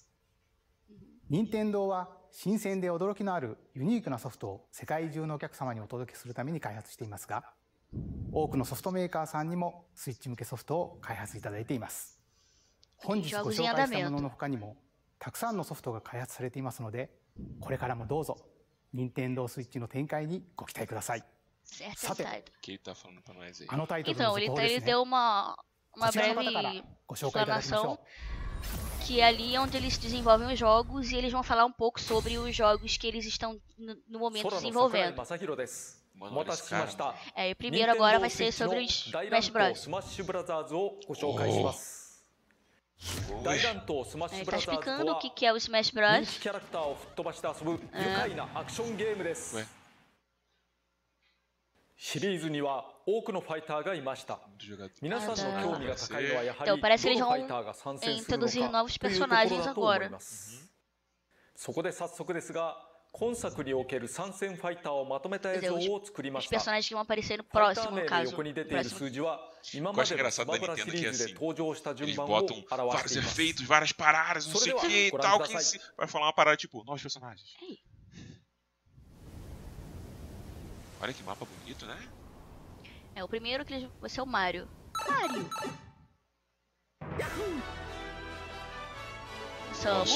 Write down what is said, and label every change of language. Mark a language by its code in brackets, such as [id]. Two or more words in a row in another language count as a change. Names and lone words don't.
[ja] 任天堂は新鮮で驚きのあるユニークなソフトを世界中のお客様にお届けするために開発していますが、多くのソフトメーカーさんにもスイッチ向けソフトを開発いただいています。本日ご紹介したものの他にもたくさんのソフトが開発されていますので、これからもどうぞ任天堂スイッチの展開にご期待ください。さて、あのタイトルの続報ですね。 [pt] Uma breve explanação que é ali onde eles desenvolvem os jogos e eles vão falar um pouco sobre os jogos que eles estão no momento desenvolvendo. O primeiro agora vai ser sobre os Smash Bros. Ele tá explicando o que é o Smash Bros. Então parece que eles vão introduzir novos personagens agora. [ja] そこで早速ですが、今作における参戦ファイターをまとめた映像を作りました。 [pt] Os personagens que vão aparecer no próximo, no caso. [ja] 横に出ている数字は今までのスマブラシリーズで登場した順番を表しています。 [pt] vários efeitos, várias paradas, não sei o que e tal, que vai falar uma parada tipo, novos personagens. Olha que mapa bonito, né? É, o primeiro que vai ser o Mario. Mario! Samus.